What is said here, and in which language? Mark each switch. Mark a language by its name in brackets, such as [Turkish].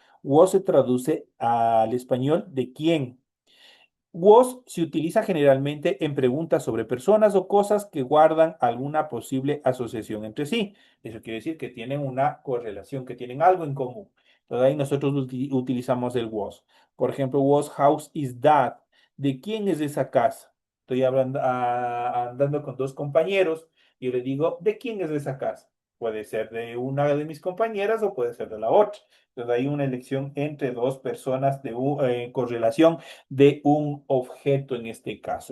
[Spanish] Was se traduce al español de quién. Was se utiliza generalmente en preguntas sobre personas o cosas que guardan alguna posible asociación entre sí. Eso quiere decir que tienen una correlación, que tienen algo en común. Entonces ahí nosotros utilizamos el was. [English] Por ejemplo, whose house is that? [Spanish] ¿De quién es esa casa? Estoy hablando, andando con dos compañeros y yo le digo, ¿de quién es esa casa? Puede ser de una de mis compañeras o puede ser de la otra. Entonces hay una elección entre dos personas de correlación de un objeto en este caso.